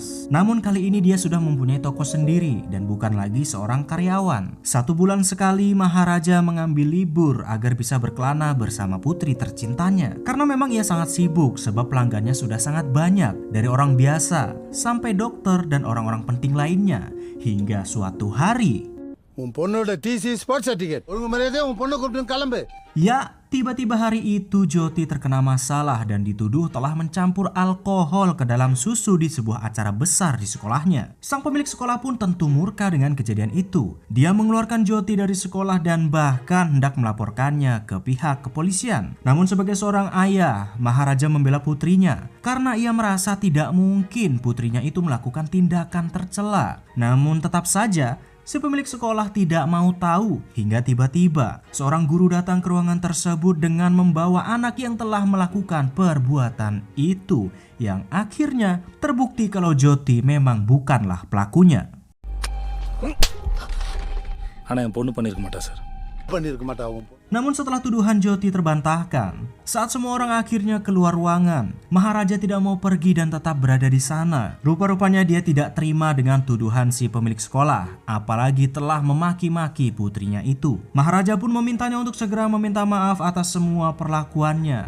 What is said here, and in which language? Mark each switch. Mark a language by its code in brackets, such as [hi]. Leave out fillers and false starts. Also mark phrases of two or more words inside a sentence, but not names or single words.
[id] Namun kali ini dia sudah mempunyai toko sendiri dan bukan lagi seorang karyawan. 1 bulan sekali Maharaja mengambil libur agar bisa berkelana bersama putri tercintanya. Karena memang ia sangat sibuk sebab pelanggannya sudah sangat banyak, dari orang biasa sampai dokter dan orang-orang penting lainnya. Hingga suatu hari, [ta] உன் பொண்ணோட [en] TC sports certificate [ta] ஒழுங்கு மரியாதை உன் பொண்ணை கூப்பிட்டு கிளம்பு. [id] ya, tiba-tiba hari itu Jyoti terkena masalah dan dituduh telah mencampur alkohol ke dalam susu di sebuah acara besar di sekolahnya. Sang pemilik sekolah pun tentu murka dengan kejadian itu. Dia mengeluarkan Jyoti dari sekolah dan bahkan hendak melaporkannya ke pihak kepolisian. Namun sebagai seorang ayah, Maharaja membela putrinya karena ia merasa tidak mungkin putrinya itu melakukan tindakan tercela. Namun tetap saja si pemilik sekolah tidak mau tahu hingga tiba-tiba seorang guru datang ke ruangan tersebut dengan membawa anak yang telah melakukan perbuatan itu, yang akhirnya terbukti kalau Jyoti memang bukanlah pelakunya. [ta] ஆனா என் பொண்ணு பண்ணிருக்க மாட்டா சார். பண்ணிருக்க மாட்டா உன் பொண்ணு. [id] Namun setelah tuduhan Jyoti terbantahkan, saat semua orang akhirnya keluar ruangan, Maharaja tidak mau pergi dan tetap berada di sana. Rupa-rupanya dia tidak terima dengan tuduhan si pemilik sekolah, apalagi telah memaki-maki putrinya itu. Maharaja pun memintanya untuk segera meminta maaf atas semua perlakuannya.